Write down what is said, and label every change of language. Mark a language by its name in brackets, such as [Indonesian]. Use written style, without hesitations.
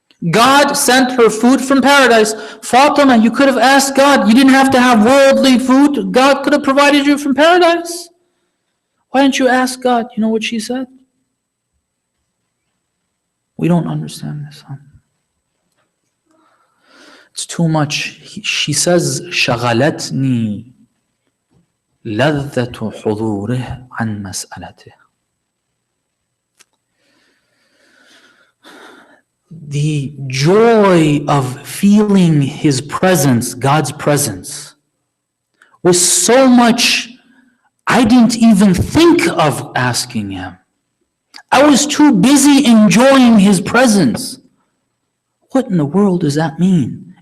[English] God sent her food from paradise. Fatima, you could have asked God. You didn't have to have worldly food. God could have provided you from paradise. Why didn't you ask God? You know what she said? We don't understand this. Huh? It's too much. She says, [Arabic] شغلتني لذة حضوره عن مسألته. [English] The joy of feeling his presence, God's presence, was so much, I didn't even think of asking him. I was too busy enjoying his presence. What in the world does that mean?